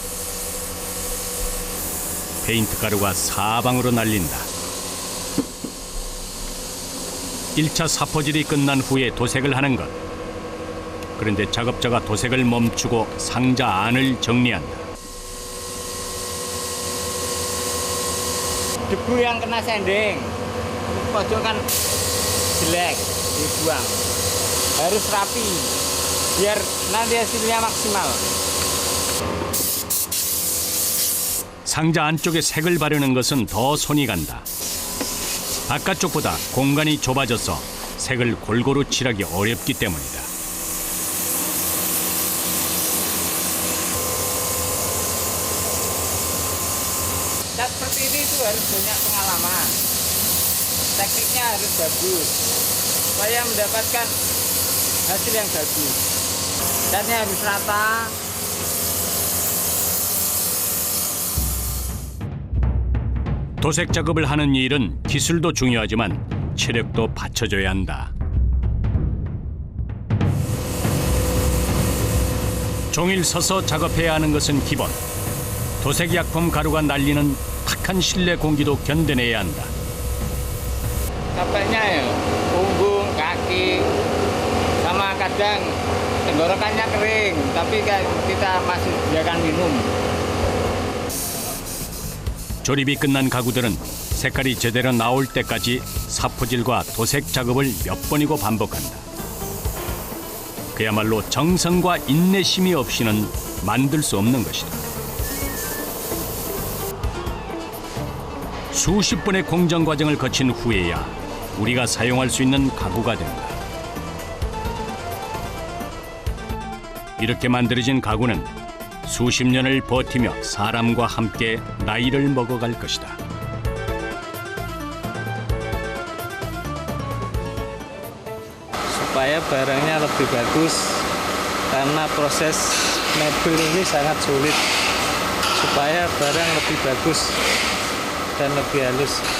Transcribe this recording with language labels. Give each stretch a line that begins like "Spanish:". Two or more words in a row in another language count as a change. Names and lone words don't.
Korean: 페인트 가루가 사방으로 날린다. 1차 사포질이 끝난 후에 도색을 하는 것. 그런데 작업자가 도색을 멈추고 상자 안을 정리한다.
Indonesian: Debu yang kena sanding, pojok kan jelek, dibuang. Harus rapi, biar nanti hasilnya maksimal.
Korean: 상자 안쪽에 색을 바르는 것은 더 손이 간다. 바깥쪽보다 공간이 좁아져서 색을 골고루 칠하기 어렵기 때문이다.
Indonesian: Cat seperti ini itu harus banyak pengalaman. Tekniknya harus bagus supaya mendapatkan hasil yang bagus. Catnya harus rata.
Korean: 도색 작업을 하는 일은 기술도 중요하지만 체력도 받쳐줘야 한다. 종일 서서 작업해야 하는 것은 기본. 도색 약품 가루가 날리는 탁한 실내 공기도 견뎌내야 한다.
Indonesian: Capeknya ya, punggung, kaki, sama kadang tenggorokannya kering, tapi kan kita masih biarkan minum.
Korean: 조립이 끝난 가구들은 색깔이 제대로 나올 때까지 사포질과 도색 작업을 몇 번이고 반복한다. 그야말로 정성과 인내심이 없이는 만들 수 없는 것이다. 수십 번의 공정 과정을 거친 후에야 우리가 사용할 수 있는 가구가 된다. 이렇게 만들어진 가구는 수십 년을 버티며 사람과 함께 나이를 먹어갈 것이다.
Indonesian: Supaya barangnya lebih bagus, karena proses mebel ini sangat sulit. Supaya barang lebih bagus dan lebih halus.